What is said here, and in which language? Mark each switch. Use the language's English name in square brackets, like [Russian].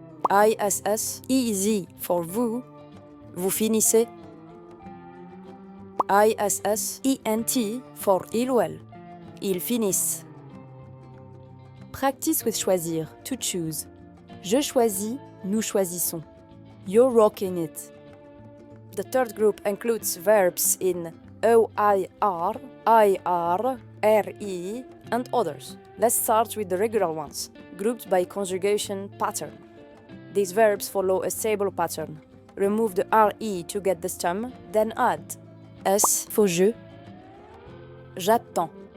[English] EZ for [French] vous finissez. [English] ISSENT for [French] ils finissent. [English] Practice with choisir, to choose. [French] Je choisis, nous choisissons. [English] You're rocking it. The third group includes verbs in OIR, IR, RE, and others. Let's start with the regular ones, grouped by conjugation pattern. These verbs follow a stable pattern. Remove the RE to get the stem, then add S for je, [French] j'attends.